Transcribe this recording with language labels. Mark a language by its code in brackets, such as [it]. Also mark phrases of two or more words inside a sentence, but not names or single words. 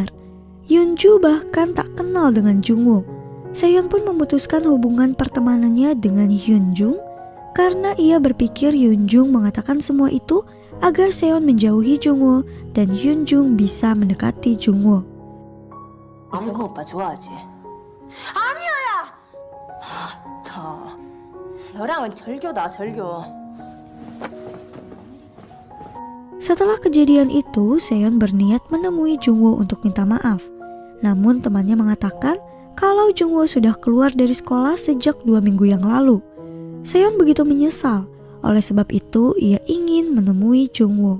[id] Yunju bahkan tak kenal dengan Jungwoo. Seon pun memutuskan hubungan pertemanannya dengan Hyunjung karena ia berpikir Hyunjung mengatakan semua itu agar Seon menjauhi Jungwoo dan Hyunjung bisa mendekati Jungwoo. [ko] 정우 오빠 좋아하지? 아니야야! 다 너랑은 절교다 절교. [id] Setelah kejadian itu, Seon berniat menemui Jungwoo untuk minta maaf. Namun temannya mengatakan kalau Jungwoo sudah keluar dari sekolah sejak 2 minggu yang lalu. Seon begitu menyesal, oleh sebab itu ia ingin menemui Jungwoo.